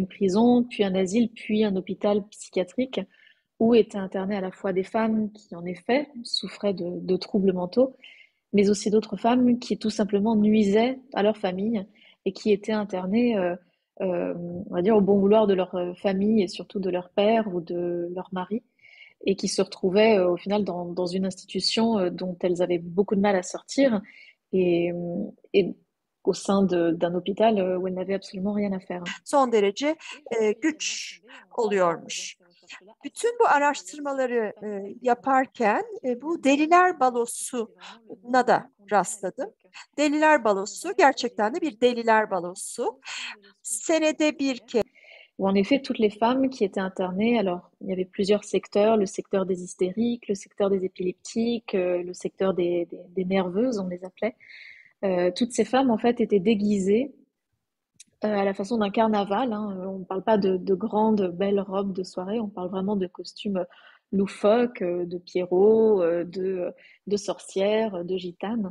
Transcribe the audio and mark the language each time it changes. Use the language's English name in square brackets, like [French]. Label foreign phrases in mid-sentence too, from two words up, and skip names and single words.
[French] prison, puis un asile, puis un hôpital psychiatrique où étaient internées à la fois des femmes qui, en effet, souffraient de troubles mentaux, mais aussi d'autres femmes qui tout simplement nuisaient à leur famille et qui étaient internées, on va dire, au bon vouloir de leur famille et surtout de leur père ou de leur mari, et qui se retrouvaient au final dans une institution dont elles avaient beaucoup de mal à sortir et au sein d'un hôpital où elles n'avaient absolument rien à faire. [Turkish] Son derece güç oluyormuş. Bütün bu araştırmaları yaparken bu Deliler Balosu'na da rastladım. Deliler Balosu gerçekten de bir Deliler Balosu. Senede bir kez. [French] Où en effet, toutes les femmes qui étaient internées, alors il y avait plusieurs secteurs, le secteur des hystériques, le secteur des épileptiques, le secteur des nerveuses, on les appelait. Toutes ces femmes, en fait, étaient déguisées à la façon d'un carnaval. On ne parle pas de grandes, belles robes de soirée, on parle vraiment de costumes loufoques, de pierrots, de sorcières, de gitanes.